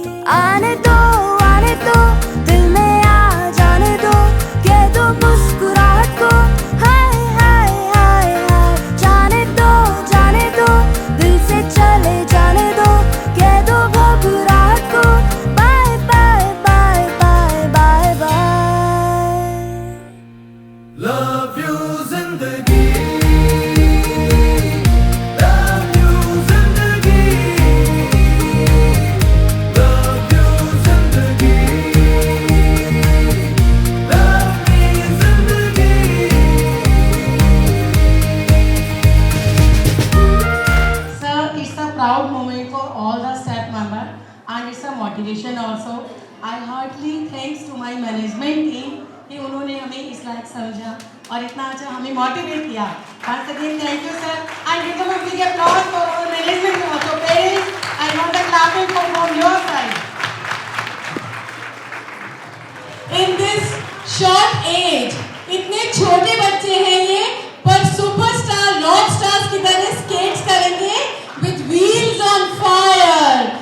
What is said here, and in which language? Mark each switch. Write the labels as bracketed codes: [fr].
[hi] आने दो दिल में आ जाने दो, कह दो मुस्कुराहट को हाय हाय हाय हाय। जाने दो दिल से चले जाने दो, कह दो घबराहट को bye bye bye bye bye bye. [en] Love you zindagi, love you zindagi, love you zindagi, love me zindagi. Sir, it's a proud moment for all the staff members and it's a motivation also. I heartily thanks to my management team [hi] कि उन्होंने हमें इस लायक समझा और इतना अच्छा हमें मोटिवेट किया। [en] Once again, thank you sir and give them a big applause for our management also. Parents, I want the clapping from your side. In this short age, [hi] इतने छोटे बच्चे हैं ये, पर सुपरस्टार रॉक स्टार्स की तरह skates करेंगे [en] with wheels on fire.